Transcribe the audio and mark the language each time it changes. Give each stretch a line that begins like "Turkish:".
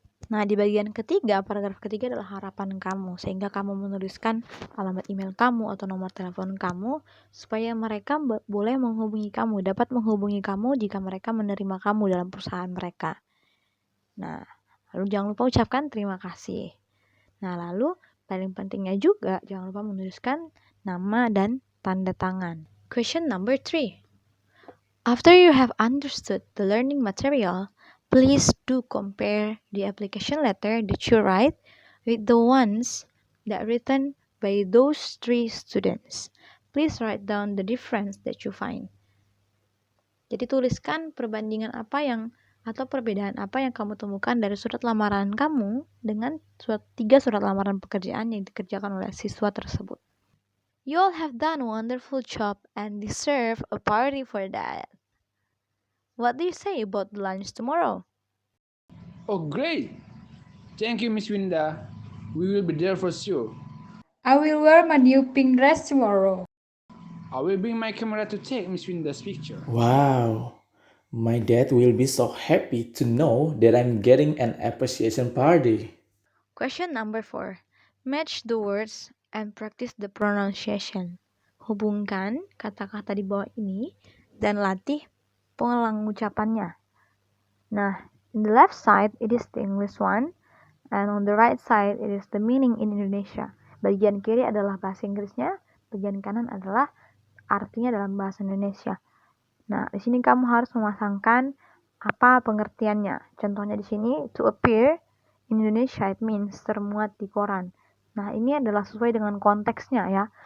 Indonesian: Nah, di bagian ketiga, paragraf ketiga adalah harapan kamu, sehingga kamu menuliskan alamat email kamu atau nomor telepon kamu, supaya mereka boleh menghubungi kamu, dapat menghubungi kamu jika mereka menerima kamu dalam perusahaan mereka. Nah, lalu jangan lupa ucapkan terima kasih. Nah, lalu paling pentingnya juga, jangan lupa menuliskan nama dan tanda tangan.
English: Question number 3. After you have understood the learning material, please do compare the application letter that you write with the ones that written by those 3 students. Please write down the difference that you find.
Indonesian: Jadi tuliskan perbandingan atau perbedaan apa yang kamu temukan dari surat lamaran kamu dengan 3 surat lamaran pekerjaan yang dikerjakan oleh siswa tersebut.
English: You all have done a wonderful job and deserve a party for that. What do you say about lunch tomorrow? Oh, great! Thank you, Miss Winda. We will be there for sure. I will wear my new pink dress tomorrow. I will bring my camera to take Miss Winda's picture. Wow. My dad will be so happy to know that I'm getting an appreciation party. Question number 4. Match the words and practice the pronunciation.
Indonesian: Hubungkan kata-kata di bawah ini dan latih pengulang ucapannya.
English: Nah, in the left side it is the English one, and on the right side it is the meaning in Indonesia.
Indonesian: Bagian kiri adalah bahasa Inggrisnya, bagian kanan adalah artinya dalam bahasa Indonesia. Nah, di sini kamu harus memasangkan apa pengertiannya. Contohnya di sini,
English: to appear in Indonesia it means
Indonesian: termuat di koran. Nah, ini adalah sesuai dengan konteksnya ya.